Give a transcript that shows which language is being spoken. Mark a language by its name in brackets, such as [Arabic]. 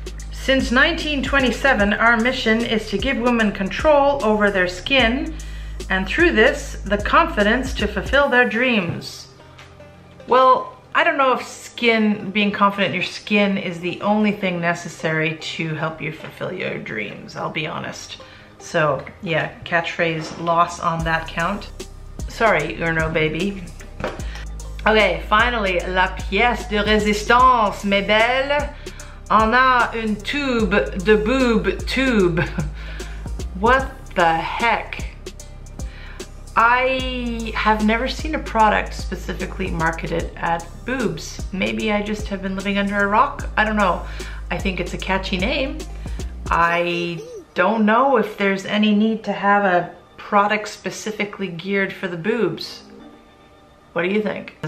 [English] Since 1927, our mission is to give women control over their skin, and through this, the confidence to fulfill their dreams. Well, I don't know if being confident in your skin is the only thing necessary to help you fulfill your dreams, I'll be honest. So yeah, catchphrase loss on that count. Sorry, Urno baby. Okay, finally, [French] la pièce de résistance, mes belles. On a une tube de boob tube. [English] What the heck? I have never seen a product specifically marketed at boobs. Maybe I just have been living under a rock. I don't know. I think it's a catchy name. I don't know if there's any need to have a product specifically geared for the boobs. What do you think?